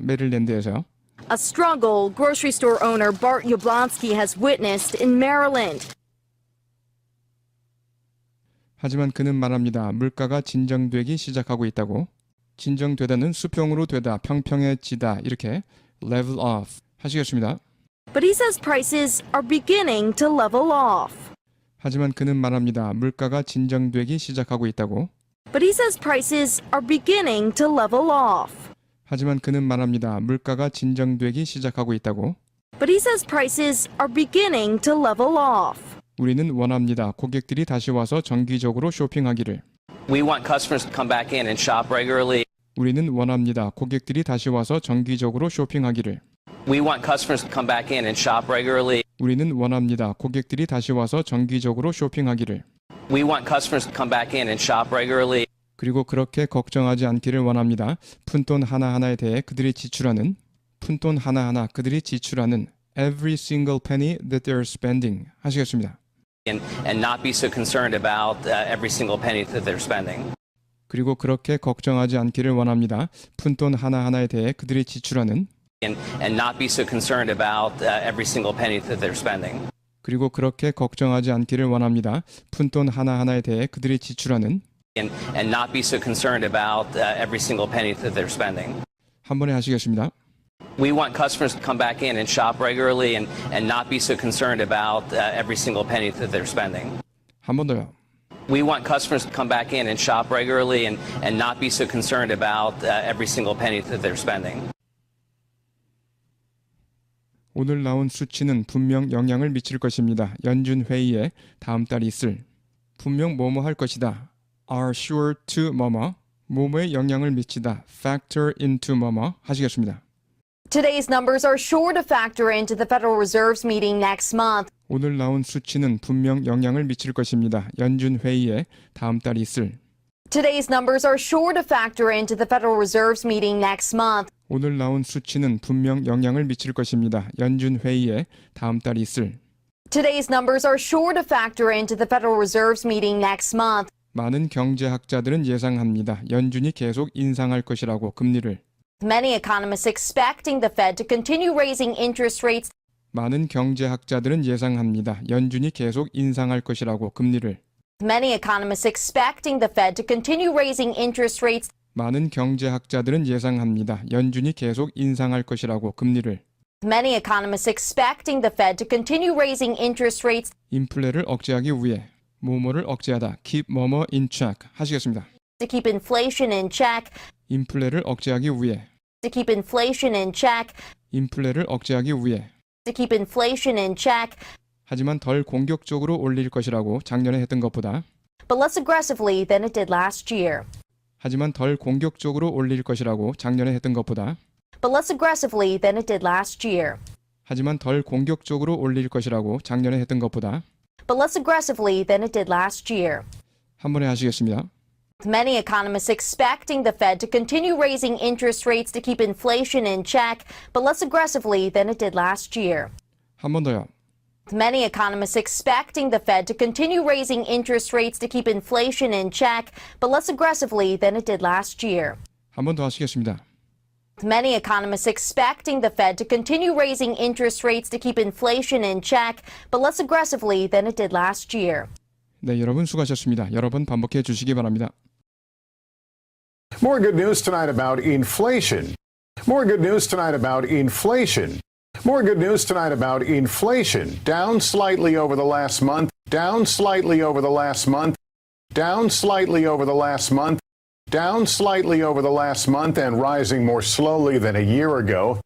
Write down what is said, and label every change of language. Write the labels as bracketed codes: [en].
[ko] 메릴랜드에서 [en] A struggle grocery store owner Bart Yablonsky has witnessed in Maryland. [ko] 하지만 그는 말합니다. 물가가 진정되기 시작하고 있다고. 진정되다는 수평으로 되다, 평평해지다 이렇게 [en] level off [ko] 하시겠습니다. [en] But he says prices are beginning to level off. [ko] 하지만 그는 말합니다. 물가가 진정되기 시작하고 있다고. [en] But he says prices are beginning to level off. [ko] 하지만 그는 말합니다. 물가가 진정되기 시작하고 있다고. [en] But he says prices are beginning to level off. [ko] 우리는 원합니다. 고객들이 다시 와서 정기적으로 쇼핑하기를. [en] We want customers to come back in and shop regularly. [ko] 우리는 원합니다. 고객들이 다시 와서 정기적으로 쇼핑하기를. [en] We want customers to come back in and shop regularly. [ko] 우리는 원합니다. 고객들이 다시 와서 정기적으로 쇼핑하기를. [en] We want customers to come back in and shop regularly. [ko] 그리고 그렇게 걱정하지 않기를 원합니다. 푼돈 하나하나에 대해 그들이 지출하는 푼돈 하나하나 그들이 지출하는 [en] every single penny that they're spending [ko] 하시겠습니다. [en] And not be so concerned about every single penny that they're spending. [ko] 그리고 그렇게 걱정하지 않기를 원합니다. 푼돈 하나하나에 대해 그들이 지출하는 [en] And not be so concerned about every single penny that they're spending. [ko] 그리고 그렇게 걱정하지 않기를 원합니다. 푼돈 하나하나에 대해 그들이 지출하는 [en] And not be so concerned about every single penny that they're spending. [ko] 한 번에 하시겠습니다. [en] We want customers to come back in and shop regularly and not be so concerned about every single penny that they're spending. [ko] 한 번 더요. [en] We want customers to come back in and shop regularly and not be so concerned about every single penny that they're spending. [ko] 오늘 나온 수치는 분명 영향을 미칠 것입니다. 연준 회의에 다음 달 있을 분명 뭐뭐 할 것이다. [en] are sure to [ko] 뭐뭐에 영향을 미치다. [en] factor into [ko] 하시겠습니다. [en] Today's numbers are sure to factor into the Federal Reserve's meeting next month. [ko] 오늘 나온 수치는 분명 영향을 미칠 것입니다. 연준 회의에 다음 달 있을 [en] Today's numbers are sure to factor into the Federal Reserve's meeting next month. [ko] 오늘 나온 수치는 분명 영향을 미칠 것입니다. 연준 회의에 다음 달 있을 [en] Today's numbers are sure to factor into the Federal Reserve's meeting next month. [ko] 많은 경제학자들은 예상합니다. 연준이 계속 인상할 것이라고 금리를. [en] Many economists expecting the Fed to continue raising interest rates. [ko] 많은 경제학자들은 예상합니다. 연준이 계속 인상할 것이라고 금리를. [en] Many economists expecting the Fed to continue raising interest rates. [ko] 많은 경제학자들은 예상합니다. 연준이 계속 인상할 것이라고 금리를. [en] Many economists expecting the Fed to continue raising interest rates. [ko] 인플레를 억제하기 위해 뭐뭐를 억제하다. [en] keep [ko] 뭐뭐 [en] in check [ko] 하시겠습니다. [en] To keep inflation in check. [ko] 인플레를 억제하기 위해 [en] To keep inflation in check. [ko] 인플레를 억제하기 위해 [en] To keep inflation in check. [ko] 하지만 덜 공격적으로 올릴 것이라고 작년에 했던 것보다 [en] But less aggressively than it did last year. [ko] 하지만 덜 공격적으로 올릴 것이라고 작년에 했던 것보다 [en] But less aggressively than it did last year. [ko] 하지만 덜 공격적으로 올릴 것이라고 작년에 했던 것보다 [en] But less aggressively than it did last year. [ko] 한 번에 하시겠습니다. [en] Many economists expecting the Fed to continue raising interest rates to keep inflation in check, but less aggressively than it did last year. [ko] 한 번 더요. [en] Many economists expecting the Fed to continue raising interest rates to keep inflation in check, but less aggressively than it did last year. [ko] 한 번 더 하시겠습니다. [en] Many economists expecting the Fed to continue raising interest rates to keep inflation in check, but less aggressively than it did last year. [ko] 네, 여러분 수고하셨습니다. 여러 번 반복해 주시기 바랍니다. [en] More good news tonight about inflation. More good news tonight about inflation. More good news tonight about inflation. Down slightly over the last month. Down slightly over the last month. Down slightly over the last month. Down slightly over the last month and rising more slowly than a year ago.